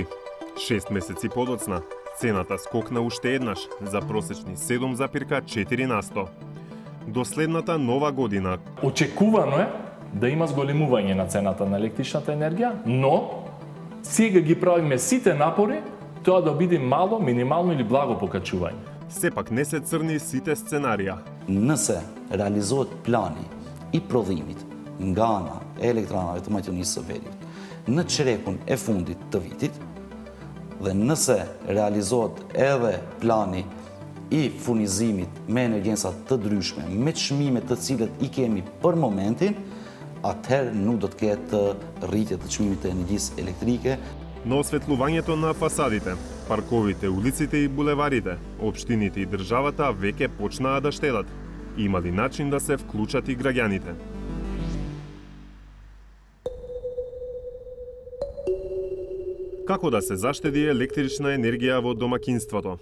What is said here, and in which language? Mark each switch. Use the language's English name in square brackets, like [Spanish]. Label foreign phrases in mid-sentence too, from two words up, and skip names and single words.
[Macedonian] 6 месеци подоцна, цената скокна уште еднаш за просечни 7,4%. До следната нова година очекувано е да има зголемување на цената на електричната енергија, но сега ги правиме сите напори тоа да биде мало, минимално или благо покачување. Сепак не се црни сите сценарија. [Albanian] Nëse realizohet plani i prodhimit nga ana e elektranave të Maqedonisë së Veriut në çerekun e fundit të vitit dhe nëse realizohet edhe plani i furnizimit me energjensa të ndryshme, me çmime të cilët i kemi për momentin, atëherë nuk do të ketë rritje të çmimit të energjisë elektrike. [Macedonian] На осветлувањето на фасадите, парковите, улиците и булеварите, општините и државата веќе почнаа да штедат. Има ли начин да се вклучат и граѓаните? Како да се заштеди електрична енергија во домакинството?